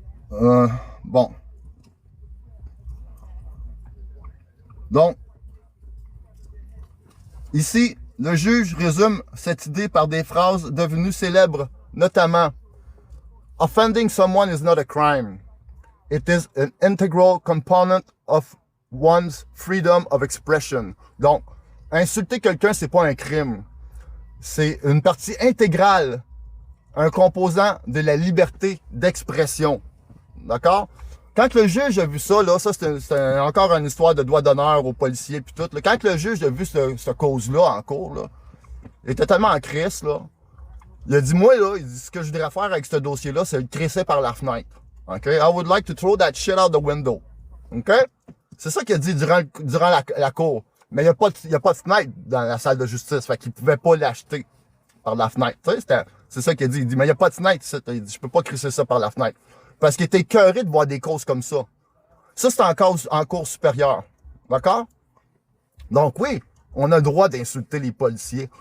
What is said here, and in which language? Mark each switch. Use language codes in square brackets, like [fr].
[fr] Bon. Donc, ici, le juge résume cette idée par des phrases devenues célèbres, notamment [en] offending someone is not a crime. It is an integral component of one's freedom of expression. [fr] Donc, insulter quelqu'un, c'est pas un crime. C'est une partie intégrale, un composant de la liberté d'expression. D'accord? Quand le juge a vu ça, là, ça c'est encore une histoire de droit d'honneur aux policiers puis tout. Là, quand le juge a vu cette cause-là en cours, là, il était tellement en crise, là. Il a dit, moi, là, il dit, ce que je voudrais faire avec ce dossier-là, c'est le crisser par la fenêtre. OK? [en] I would like to throw that shit out the window. [fr] OK? C'est ça qu'il a dit durant la cour. Mais il n'y a pas de fenêtre dans la salle de justice. Fait qu'il pouvait pas l'acheter par la fenêtre. Tu sais, c'est ça qu'il a dit. Il dit, mais il n'y a pas de fenêtre ici. Il dit, je peux pas crisser ça par la fenêtre. Parce qu'il était écœuré de voir des causes comme ça. Ça, c'est en cours supérieure. D'accord? Donc oui, on a le droit d'insulter les policiers.